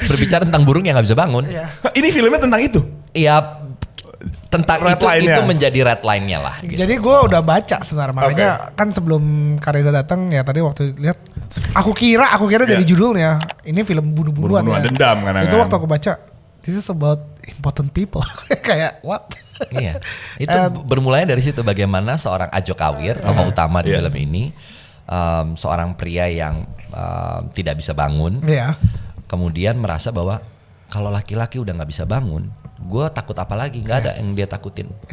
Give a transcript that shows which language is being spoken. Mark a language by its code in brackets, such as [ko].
[id] Berbicara tentang burung yang nggak bisa bangun. Ini filmnya tentang itu. Iya, tentang Red line-nya. itu menjadi red line-nya lah. Gitu. Jadi gue udah baca sebenarnya, makanya kan sebelum Kareza datang ya tadi waktu lihat, aku kira dari judulnya ini film bunuh-bunuhan Bunuh-bunuhan ya. dendam kan. Itu waktu aku baca, [en] this is about important people. [id] Kayak what? Iya, itu bermulanya dari situ bagaimana seorang Ajo Kawir, tokoh utama di film ini, seorang pria yang tidak bisa bangun, kemudian merasa bahwa kalau laki-laki udah nggak bisa bangun, gue takut apa lagi? Nggak ada yang dia takutin.